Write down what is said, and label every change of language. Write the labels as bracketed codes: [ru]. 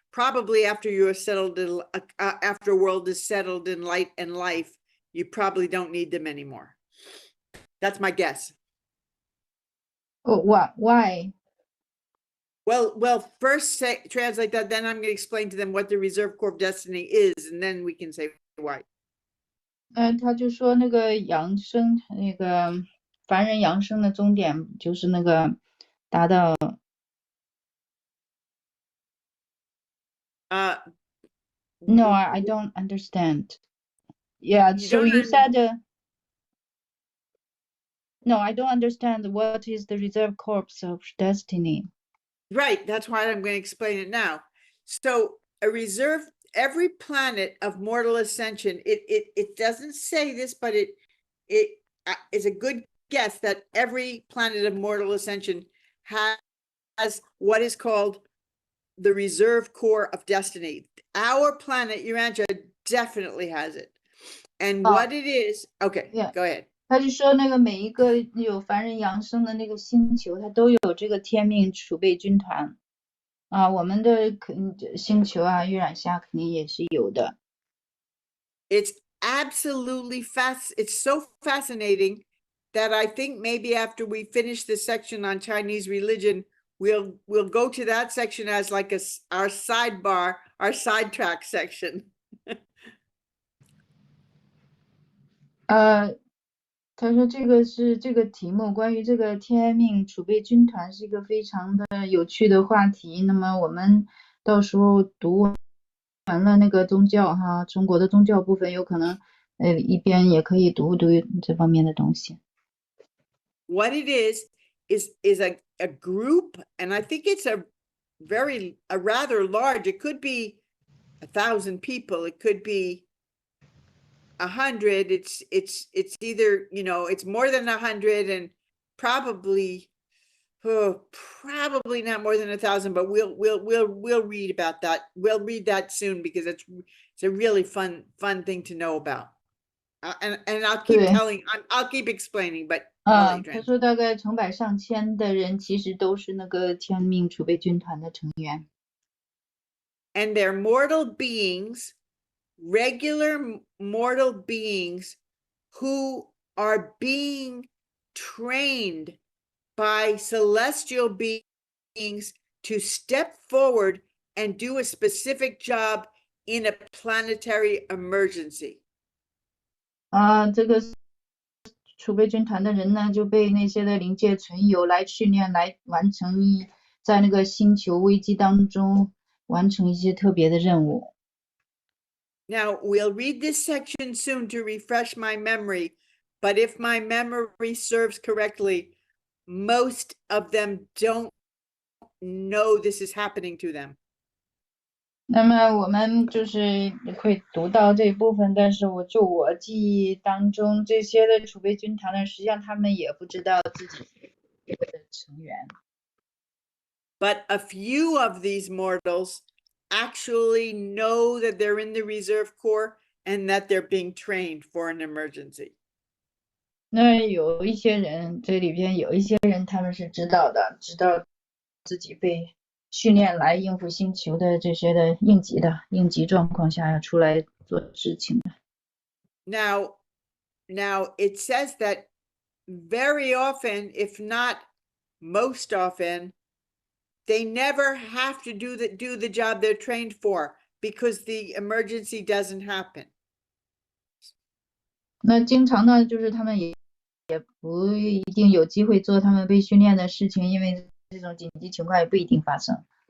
[en] Probably after you are settled after a world is settled in light and life, you probably don't need them anymore. That's my guess. Oh, what? Why? Well, first translate that, then I'm going to explain to them what the reserve core of destiny is, and then we can say why. [zh] 他就说那个扬升，那个凡人扬升的终点就是那个达到。 [en] No, I don't understand. Yeah, so you said No, I don't understand what is the reserve corps of destiny. Right, that's why I'm going to explain it now. So a reserve, every planet of mortal ascension, it doesn't say this, but it is a good guess that every planet of mortal ascension has what is called the reserve corps of destiny. Our planet, Urantia, definitely has it. And what it is, okay, Yeah. go ahead. [zh] 他就说那个每一个有凡人扬升的那个星球，它都有这个天命储备军团啊。我们的星球啊，月染虾肯定也是有的。 [en] It's absolutely it's so fascinating that I think maybe after we finish this section on Chinese religion, we'll go to that section as like our sidebar, our sidetrack section. [zh] 他说这个是这个题目，关于这个天命储备军团是一个非常的有趣的话题。那么我们到时候读完了那个宗教哈，中国的宗教部分，有可能一边也可以读这方面的东西。 [en] What it is a group, and I think it's a rather large. It could be 1,000 people. It could be 100. It's either, you know, it's more than 100 and probably not more than 1,000, but we'll read about that. We'll read that soon because it's a really fun thing to know about. And I'll keep I'll keep explaining, but [zh] 他说大概成百上千的人其实都是那个天命储备军团的成员。 [en] And they're mortal beings, regular mortal beings who are being trained by celestial beings to step forward and do a specific job in a planetary emergency. [zh] 这个储备军团的人呢，就被那些的灵界存有来训练，来完成在那个星球危机当中完成一些特别的任务。 [en] Now, we'll read this section soon to refresh my memory, but if my memory serves correctly, most of them don't know this is happening to them. [zh] 那么我们就是会读到这一部分，但是我记忆当中，这些的储备军团呢，实际上他们也不知道自己是这个的成员。 [en] But a few of these mortals actually know that they're in the reserve corps and that they're being trained for an emergency. [zh] 那有一些人，这里边有一些人他们是知道的，知道自己被训练来应付星球的这些的应急状况下要出来做事情的。 [en] Now it says that very often, if not most often, they never have to do the job they're trained for because the emergency doesn't happen. [zh] 那经常呢，就是他们也不一定有机会做他们被训练的事情，因为这种紧急情况也不一定发生。